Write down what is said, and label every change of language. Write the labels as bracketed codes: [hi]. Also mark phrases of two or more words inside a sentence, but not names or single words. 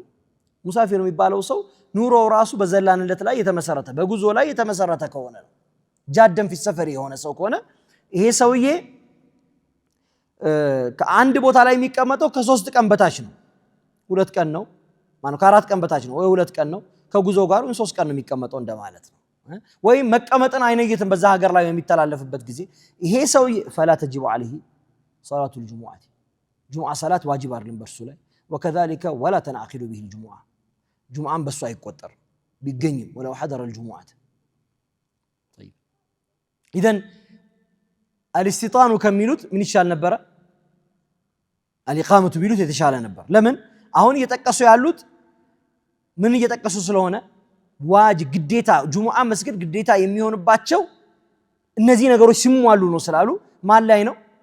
[am] ሙሳፊር የሚባለው ሰው ኑሮው ራሱ በዘላንነት ላይ የተመሰረተ በጉዞ ላይ የተመሰረተ ከሆነ ነው። ጃደም [ar] في سفر [am] የሆነ ሰው ከሆነ ይሄ ሰውዬ ከአንድ ቦታ ላይ የሚቀመጠው ከ3 ቀን በታች ነው። 2 ቀን ነው ማለት ከ4 ቀን በታች ነው ወይ 2 ቀን ነው። ከጉዞ ጋር 3 ቀን ነው የሚቀመጠው እንደማለት ነው። ወይ መቀመጥን አይነየትም በዛ ሀገር ላይ የሚተላለፍበት ጊዜ ይሄ ሰውዬ [ar] فلا تجب عليه صلاه الجمعه [am] ጁምዓ ሰላት ዋጅብ አይደለም በርሱ ላይ። [ar] وكذلك ولا تنعقد به الجمعه [am] ጁምዓን በሱ አይቆጠር ቢገኝም [ar] ولو حضر الجمعه إذن الاستيطان [am] ከሚሉት ምን ይሻል ነበረ? አልኢቃመቱ ቢሉት የተሻለ ነበር። ለምን? አሁን እየጠቀሱ ያሉት ምን እየጠቀሱ ስለሆነ ዋጅብ ግዴታ ጁሙዓ መስጊድ ግዴታ የሚሆንባቸው እነዚህ ነገሮች ሲሟሉ ነው ስላሉ ማን ላይ ነው?